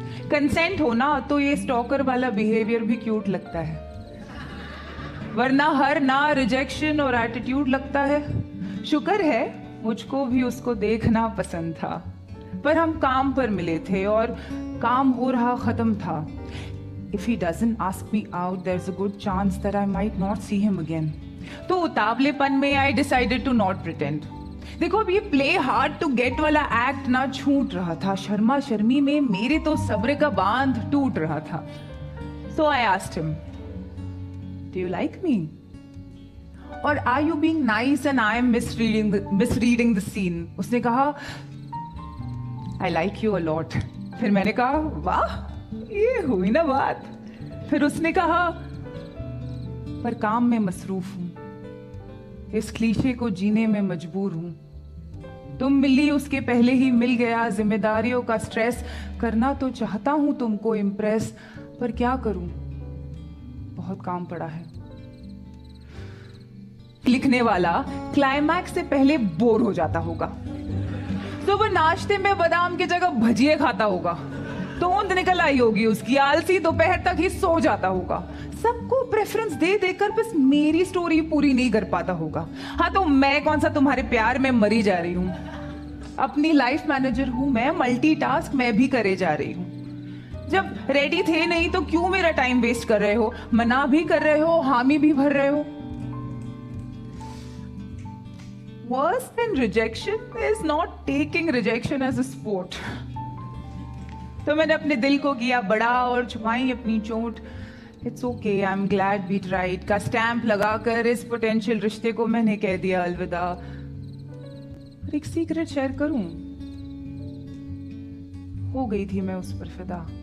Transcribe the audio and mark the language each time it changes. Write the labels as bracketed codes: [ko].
[hi] Consent हो ना तो ये स्टॉकर वाला बिहेवियर भी क्यूट लगता है, वरना हर ना रिजेक्शन और एटीट्यूड लगता है। शुक्र है मुझको भी उसको देखना पसंद था, पर हम काम पर मिले थे और काम हो रहा खत्म था। [en] If he doesn't ask me out, there's a good chance that I might not see him again. [hi] तो उतावलेपन में [en] I decided to not pretend. [hi] देखो अब ये [en] play hard to get [hi] वाला एक्ट ना छूट रहा था, शर्मा शर्मी में मेरे तो सब्र का बांध टूट रहा था। [en] So I asked him, Do you like me? Or are you being nice and I am misreading the scene? [hi] उसने कहा, [en] I like you a lot. [hi] फिर मैंने कहा, वाह ये हुई ना बात। फिर उसने कहा, पर काम में मसरूफ हूं, इस क्लीशे को जीने में मजबूर हूं। तुम मिली उसके पहले ही मिल गया, जिम्मेदारियों का स्ट्रेस, करना तो चाहता हूं तुमको इम्प्रेस, पर क्या करूं, बहुत काम पड़ा है। लिखने वाला क्लाइमैक्स से पहले बोर हो जाता होगा, तो वो नाश्ते में बादाम की जगह भजिए खाता होगा, तोंद निकल आई होगी उसकी, आलसी दोपहर तक ही सो जाता होगा, सबको प्रेफरेंस दे देकर बस मेरी स्टोरी पूरी नहीं कर पाता होगा। हाँ तो मैं कौन सा तुम्हारे प्यार में मरी जा रही हूँ, अपनी लाइफ मैनेजर हूँ मैं, मल्टीटास्क मैं भी करे जा रही हूँ। जब रेडी थे नहीं तो क्यों मेरा टाइम वेस्ट कर रहे हो, मना भी कर रहे हो, हामी भी भर रहे हो। [en] Worse than rejection is not taking rejection as a sport. [hi] तो मैंने अपने दिल को किया बड़ा और छुपाई अपनी चोट। [en] It's okay, I'm glad we tried [hi] का स्टैंप लगाकर इस पोटेंशियल रिश्ते को मैंने कह दिया अलविदा। एक सीक्रेट शेयर करूं, हो गई थी मैं उस पर फिदा।